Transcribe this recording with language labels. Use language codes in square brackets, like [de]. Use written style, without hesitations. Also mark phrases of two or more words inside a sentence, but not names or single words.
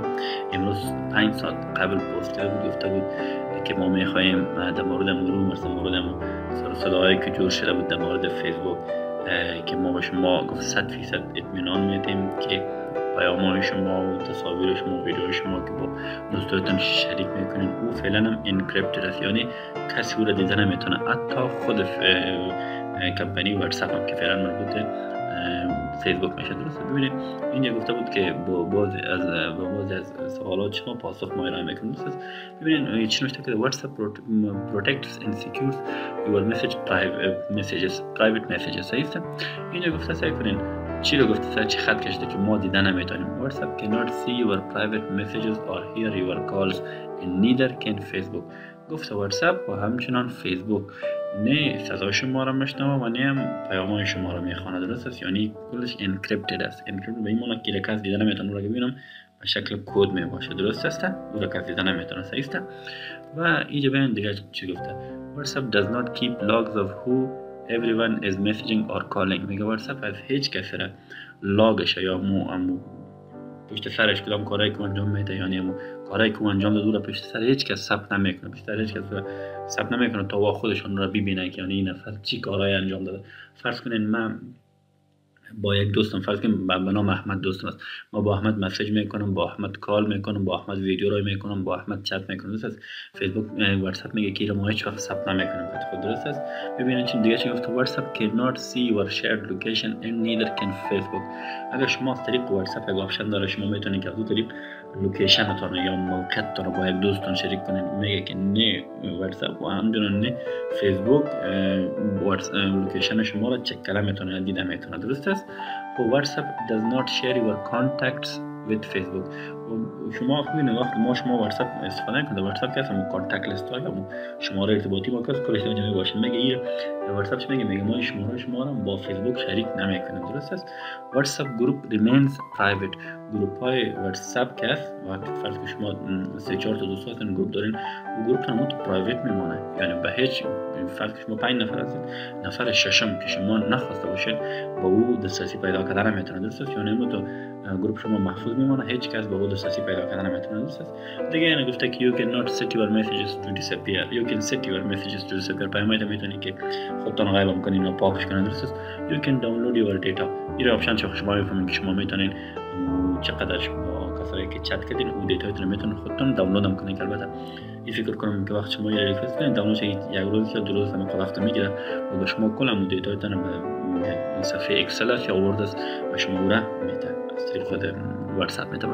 [fa] امروز 5 ساعت قبل پست کرده بود، گفته بود که ما میخوایم در مورد مرور در مورد صداهایی که جور شده بود در مورد فیسبوک که ما با شما گفت 100% اطمینان میدیم که پیام‌های شما و تصاویر شما و ویدیوهای شما که با دوستاتون شریک میکنین او فعلا هم انکریپتد است، یعنی کسی او را دیده نمیتونه، حتی خود کمپانی واتساپ هم که فعلا مربوط فیسبوک میشه. درست؟ ببینید اینجا گفته بود که با بعضی از سوالات شما پاسخ ما ارائه میکنیم. درست؟ ببینید چی نوشته که واتساپ [en] protects and secures your private messages. [fa] صحیح است؟ اینجا گفته سعی کنین چی رو گفته چی خط کشیده که ما دیده نمیتونیم. [en] واتساپ cannot see your private messages or hear your calls and neither can Facebook. [fa] گفته واتساپ و همچنان فیسبوک نه صدای شما را میشنوه و نه هم پیام‌های شما را میخوانه. درست است؟ یعنی کلش انکریپتد است. انکریپتد به این معنی که کسی دیده نمیتونه رو ببینم به شکل کد می باشه. درست است؟ او را کسی دیده نمیتونه. صحیح است؟ و اینجا ببین دیگه چی گفته. [en] واتساپ does not keep logs of who everyone is messaging or calling. [fa] میگه واتساپ از هیچ کسی را لاگش یا پشت سرش کدام کارایی که انجام میده، یعنی کارایی که انجام داده رو پشت سر هیچ کس ثبت نمیکنه. پشت سر هیچ کس ثبت نمیکنه تا خودشون رو ببینه که یعنی این نفر چی کارایی انجام داده. فرض کنین من با یک دوستم، فرض کنیم به نام احمد دوستم است، ما با احمد مسیج میکنم، با احمد کال میکنم، با احمد ویدیو رای میکنم، با احمد چت میکنم. درست است؟ فیسبوک واتساپ میگه که ما هیچ وقت ثبت نمیکنیم. خود درست است؟ ببینید چی دیگه چی گفت. واتساپ [en] cannot see your shared location and neither can Facebook. [fa] اگر شما از طریق واتساپ یک آپشن داره شما میتونید که از طریق لوکیشنتون یا موقعیتتون رو با یک دوستتون شریک کنین. میگه که نه واتساپ و همچنین نه فیسبوک لوکیشن شما رو چک کردن میتونه دیده میتونه. درست است؟ [en] واتساپ does not share your contacts with Facebook. [fa] شما ببینید وقتی شما واتساپ استفاده کنید، واتساپ که اصلا کانتکت لیست ها یا شماره ارتباطی ما کس کلش اینجا میباشه. میگه این واتساپ میگه ما شماره با فیسبوک شریک نمیکنیم. درست است؟ واتساپ گروپ [en] remains private. [fa] گروپ های واتساپ که است وقتی فرض که شما 3-4 تا دوستاتون گروپ دارین و گروپ هم تو پرایوت میمونه، یعنی به هیچ فرض که شما 5 نفر هستید نفر ششم که شما نخواسته باشید با او دسترسی پیدا کردن نمیتونه. درست است؟ یعنی تو گروپ شما محفوظ میمونه، هیچ کس با او دسترسی پیدا کردن نمیتونه. درست است؟ دیگه یعنی گفته که [en] you cannot set your messages to disappear. You can set your messages to disappear. [fa] پیامت میتونی که خودتون غیب کنین و پاکش کنین. درست است؟ [en] you can download your data. [fa] این آپشن چه شما میفهمین که شما میتونین چقدر با کسایی که چت کردین او دیتاتون میتونین خودتون دانلود هم کنین. البته این فکر کنم که وقت شما یه ریکوست کنین دانلودش یک روز یا 2 روز هم وقت میگیره و به شما کلا دیتاتون به صفحه اکسل یا ورد است و شما او را میده از طریق خود واتساپ میده.